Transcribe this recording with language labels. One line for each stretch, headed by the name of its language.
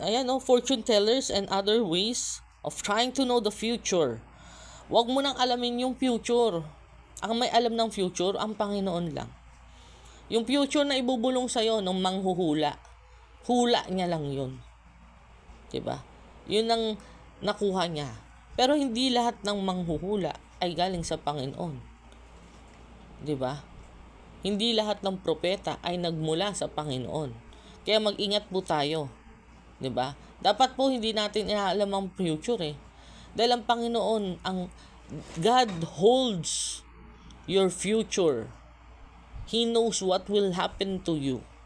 English: Ayan, fortune tellers and other ways of trying to know the future.
Filipino: Wag mo nang alamin yung future. Ang may alam ng future, ang Panginoon lang. Yung future na ibubulong sa'yo ng manghuhula, hula niya lang yun. 'Di ba? Yun ang nakuha niya. Pero hindi lahat ng manghuhula ay galing sa Panginoon. 'Di ba? Hindi lahat ng propeta ay nagmula sa Panginoon. Kaya mag-ingat po tayo, 'di ba? Dapat po hindi natin inaalam ang future Dahil ang Panginoon, ang
English: God holds your future. He knows what will happen to you.